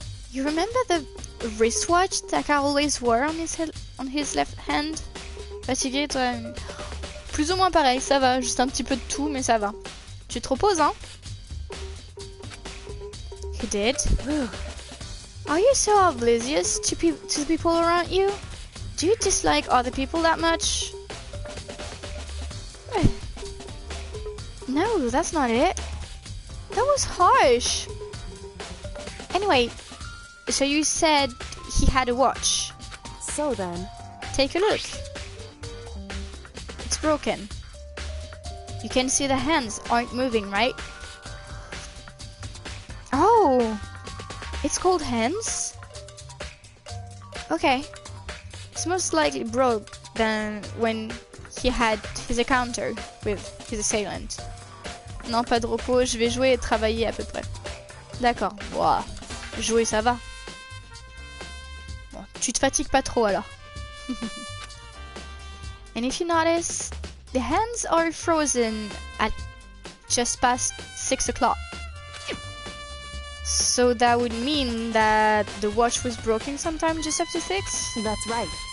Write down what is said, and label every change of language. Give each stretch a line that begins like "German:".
English: You remember the wristwatch Taka always wore on his left hand?
French: Fatigué toi? Plus ou moins pareil, ça va. Juste un petit peu de tout, mais ça va. Tu te reposes, hein?
English: He did. Are you so oblivious to the people around you? Do you dislike other people that much? No, that's not it. That was harsh. Anyway, so you said he had a watch. so then, Take a look. It's broken. You can see the hands aren't moving, right? Oh, it's called hands? Okay. It's most likely broke than when he had his encounter with his assailant.
French: Non, pas de repos, je vais jouer et travailler à peu près. D'accord. Wow. Jouer, ça va. Bon, tu te fatigues pas trop alors.
English: And if you notice, the hands are frozen at just past 6 o'clock. So that would mean that the watch was broken sometime just after 6? that's right.